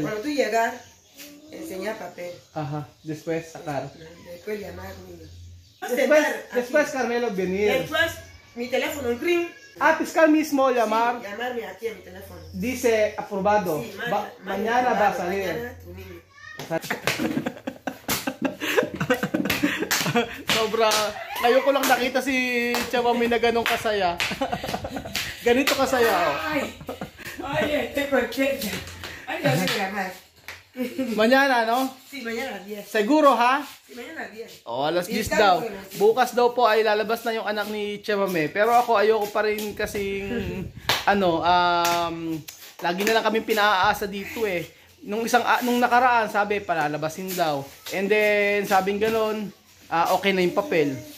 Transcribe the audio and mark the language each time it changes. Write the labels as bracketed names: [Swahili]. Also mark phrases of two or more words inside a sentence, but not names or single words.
[Spanish] Cuando tú llegar, enseñar papel. Ajá. Después sacar. Después llamar niño. Después Carmelo venir. Después, mi teléfono, un ring. Fiscal mismo llamar. Sí, llamarme aquí a mi teléfono. Dice aprobado. Sí, Mañana va a salir. Mañana tu niño. Sobra. [Filipino] Ngayon ko lang nakita si Chamami na ganong kasaya. Ganito kasaya. Oh. Ay, [Spanish] estoy contenta. Ay, ya sé llamar. Mañana, no? Sí, mañana a las 10. Seguro, ha? Sí, mañana a las 10. [Filipino] O, alas 10 Fiscal daw. ko yun. Bukas daw po ay lalabas na yung anak ni Chamame. Pero ako ayoko pa rin kasing, lagi na lang kami pinaaasa dito eh. Nung nakaraan, sabi, palalabasin daw. [English] And then, [Filipino] sabing ganon, okay na yung papel.